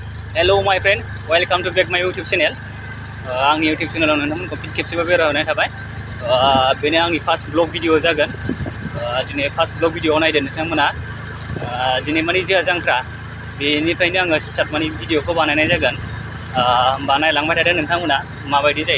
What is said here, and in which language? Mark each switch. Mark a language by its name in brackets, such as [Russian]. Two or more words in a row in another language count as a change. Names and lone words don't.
[English] Hello my friend, welcome to back my YouTube channel. [Bodo] आंनि YouTube channel नोंथांमोनखौ फिन खेबसेबाव बेरायहोनाय थाबाय। बेनो आंनि [English] first blog video [Bodo] जागोन। दिनै [English] first blog video [Bodo] नायदो नोंथांमोना। दिनै माने जोंहा जांख्रा बेनिफ्रायनो आङो स्टार्ट माने भिडिअखौ बानायनाय जागोन। बानायलांबाय थादो नोंथांमोना माबायदि जायो।